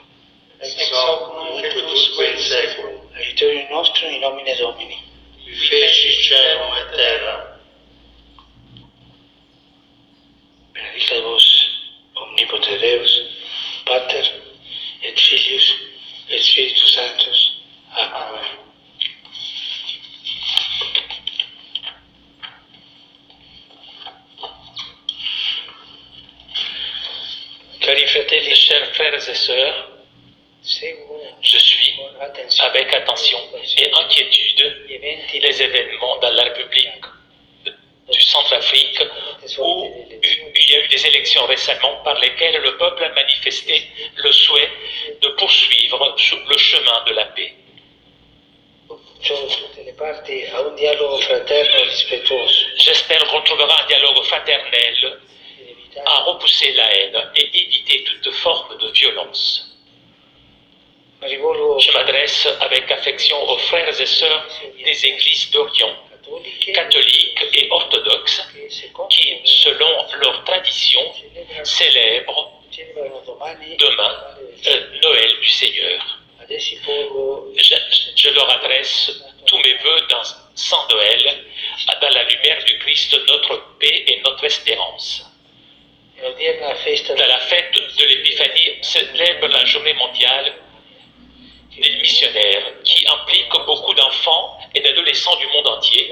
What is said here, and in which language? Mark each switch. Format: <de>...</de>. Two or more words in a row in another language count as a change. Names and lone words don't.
<la>Ex hoc nunc et usque in saeculum. Aiutorium nostrum in nomine Domini. Qui feci caelum et terra. Benedicat vos, omnipotens Deus, Pater, et Filius, et Spiritus Sanctus. Amen. Amen.</la> <it>Cari fratelli,</it> <fr>Chers frères et sœurs,</fr> <it>seguo</it> <fr>je suis</fr> <it>con attenzione</it> <fr>avec attention et inquiétude</fr> <it>gli eventi</it> <fr>les événements dans la République du Centrafrique où il y a eu des élections récemment par lesquelles le peuple a manifesté le souhait de poursuivre sur le chemin de la paix.</fr> <it>tutte le parti a un dialogo fraterno e rispettoso,</it> <fr>J'espère qu'on trouvera un dialogue fraternel</fr> <it>ed evitare</it> <fr>à repousser la haine et éviter toute forme de violence.</fr> <it>mi rivolgo</it> <fr>Je m'adresse avec affection aux frères et sœurs des églises d'Orient,</fr> <it>cattoliche</it> <fr>catholiques et orthodoxes,</fr> <it>che secondo</it> <fr>qui, selon leur tradition, célèbrent</fr> <it>celebrano domani</it> <fr>demain Noël du Seigneur.</fr> <it>ad essi porgo</it> <fr>Je leur adresse tous mes vœux dans Saint Noël, dans la lumière du Christ, notre paix et notre espérance.</fr> <it>l'odierna festa</it> <fr>Dans la fête de l'Épiphanie, célèbre la journée mondiale des missionnaires qui impliquent beaucoup d'enfants et d'adolescents du monde entier.</fr>